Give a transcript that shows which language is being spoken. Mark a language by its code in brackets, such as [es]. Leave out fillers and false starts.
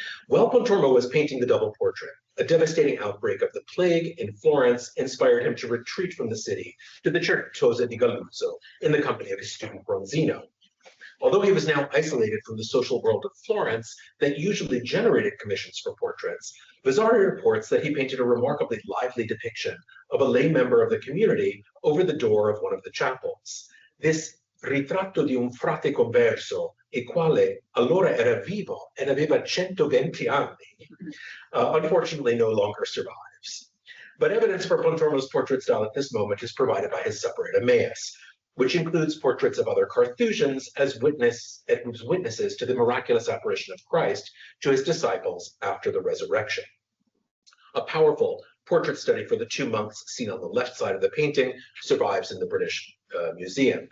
[en] While Pontormo was painting the double portrait, a devastating outbreak of the plague in Florence inspired him to retreat from the city to the Certosa di Galluzzo in the company of his student Bronzino. Although he was now isolated from the social world of Florence that usually generated commissions for portraits, Vasari reports that he painted a remarkably lively depiction of a lay member of the community over the door of one of the chapels. This [it] ritratto di un frate converso, e quale allora era vivo ed aveva 120 anni, [en] unfortunately no longer survives. But evidence for Pontormo's portrait style at this moment is provided by his separate Emmaus, which includes portraits of other Carthusians as witnesses to the miraculous apparition of Christ to his disciples after the resurrection. A powerful portrait study for the two monks seen on the left side of the painting survives in the British Museum.